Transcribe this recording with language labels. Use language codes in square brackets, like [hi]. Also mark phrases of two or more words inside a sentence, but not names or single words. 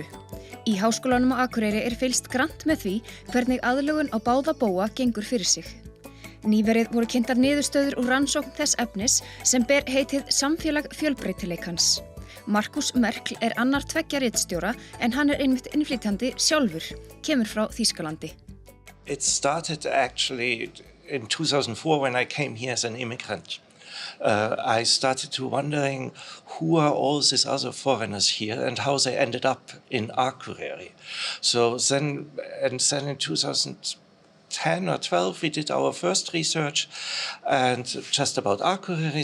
[is] Í Háskólanum á Akureyri fylgst grannt með því hvernig aðlögun á báða bóga gengur fyrir sig. Nýverið voru kynntar niðurstöður úr rannsókn þess efnis sem ber heitið Samfélag fjölbreytileikans. Markus Merkl annar tveggja ritstjóra en hann einmitt innflytjandi sjálfur, kemur frá Þýskalandi. [en] It started actually in 2004 when I came here as an immigrant. I started to wondering who are all these other foreigners here and how they ended up in Akureyri. So then in 2010 or 12 we did our first research and just about Akureyri.